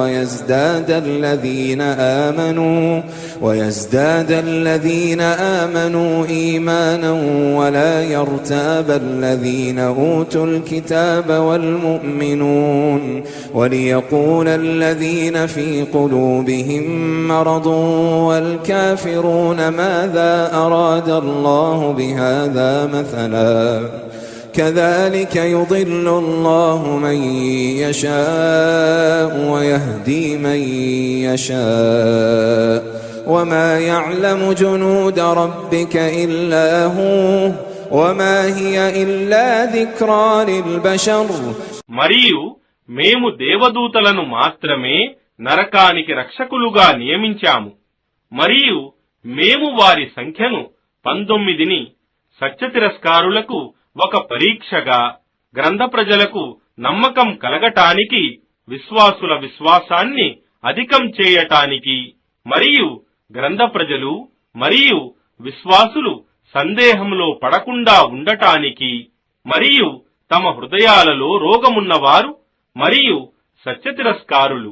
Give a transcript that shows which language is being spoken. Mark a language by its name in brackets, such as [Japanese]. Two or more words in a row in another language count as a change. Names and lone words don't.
[Arabic] ويزداد الذين آمنوا إيمانا ولا يرتاب الذين أوتوا الكتاب والمؤمنون وليقول الذين في قلوبهم مرض والكافرون ماذا أراد الله بهذا مثلا كذلك يضل الله من يشاء ويهدي من يشاء وما يعلم جنود ربك إلا هو وما هي إلا ذكرى للبشر. [Telugu] మరియు మేము దేవదూతలను మాత్రమే నరకానికి రక్షకులుగా నియమించాము. మరియు మేము వారి సంఖ్యను 19ని సత్యతిరస్కారులకు ఒక పరీక్షగా, గ్రంథ ప్రజలకు నమ్మకం కలగటానికి, విశ్వాసుల విశ్వాసాన్ని అధికం చేయటానికి, మరియు గ్రంథ ప్రజలు మరియు విశ్వాసులు సందేహంలో పడకుండా ఉండటానికి, మరియు తమ హృదయాలలో రోగమున్నవారు మరియు సత్యతిరస్కారులు.